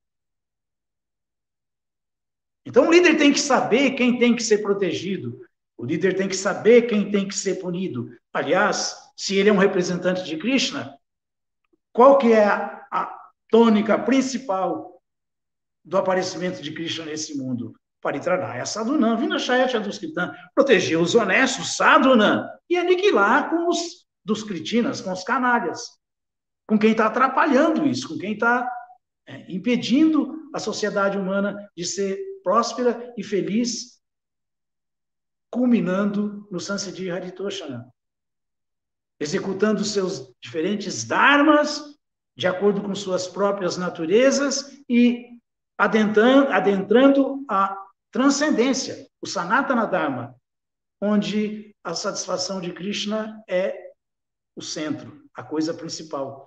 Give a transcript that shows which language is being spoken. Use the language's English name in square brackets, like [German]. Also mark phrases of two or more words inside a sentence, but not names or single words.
[Portuguese] Então o líder tem que saber quem tem que ser protegido, o líder tem que saber quem tem que ser punido. Aliás, se ele é um representante de Krishna, qual que é a tônica principal do aparecimento de Krishna nesse mundo? [Sanskrit] Paritranaya sadhunam, vinashayat aduskritam, [Portuguese] proteger os honestos, sadhunam, e aniquilar com os dos kritinas, com os canalhas, com quem está atrapalhando isso, com quem está impedindo a sociedade humana de ser próspera e feliz, culminando no [Sanskrit] Sansadhi Haritoshana, [Portuguese] executando seus diferentes dharmas de acordo com suas próprias naturezas e adentrando a transcendência, o [Sanskrit] Sanatana Dharma, [Portuguese] onde a satisfação de Krishna é o centro, a coisa principal.